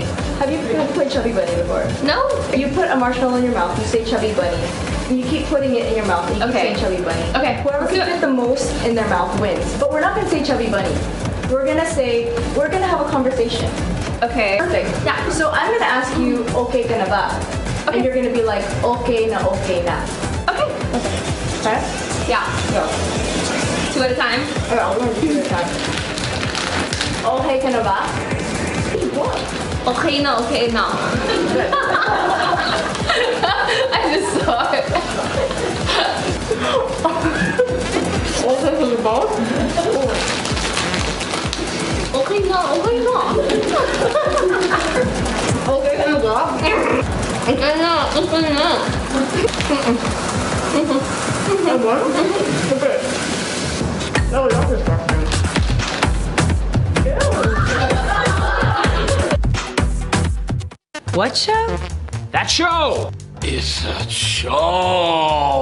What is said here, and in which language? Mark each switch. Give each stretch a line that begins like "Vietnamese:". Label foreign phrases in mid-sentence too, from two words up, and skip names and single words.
English: Have you played Chubby Bunny before? No. You put a marshmallow in your mouth. You say Chubby Bunny. And you keep putting it in your mouth. And you keep saying Chubby Bunny. Okay. Whoever can fit the most in their mouth wins. But we're not gonna say Chubby Bunny. We're gonna have a conversation. Okay. Perfect. Yeah. So I'm gonna ask you,
Filipino: okay ka na ba?
English: Okay. And you're gonna be like,
Filipino: okay na.
English: Okay. Okay. Yeah. Go. 2 at a time? Okay, I'll learn 2 at a time.
Filipino: Okay ka na ba?
English: What?
Filipino: Okay na.
English: I just saw it.
Filipino: Okay ka na ba? Okay na. Okay ka na ba? Okay na.
English: Okay. No, that's disgusting. What show? That show! It's a show!